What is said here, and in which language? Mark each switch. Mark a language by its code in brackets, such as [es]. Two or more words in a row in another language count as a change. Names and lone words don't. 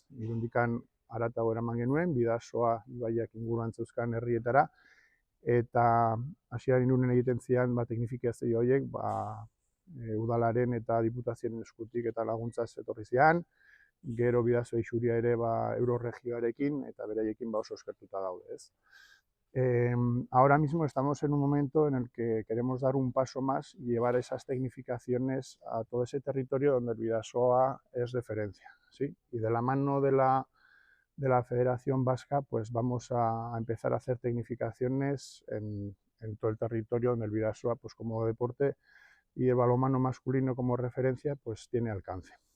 [eu] Irundikan haratago eraman genuen, Bidasoa ibaiak inguruan zeuzkan herrietara, eta hasieran Irunen egiten ziren teknifikazio horiek udalaren eta diputazioen eskutik eta laguntzaz etorri ziren, gero Bidasoa Isuria ere Euroregioarekin eta beraiekin oso eskertuta daude, ez? [es] Ahora mismo estamos en un momento en el que queremos dar un paso más y llevar esas tecnificaciones a todo ese territorio donde el Bidasoa es referencia, ¿sí? Y de la mano de la Federación Vasca, pues vamos a empezar a hacer tecnificaciones en todo el territorio donde el Bidasoa, pues como deporte y el balonmano masculino como referencia, pues tiene alcance.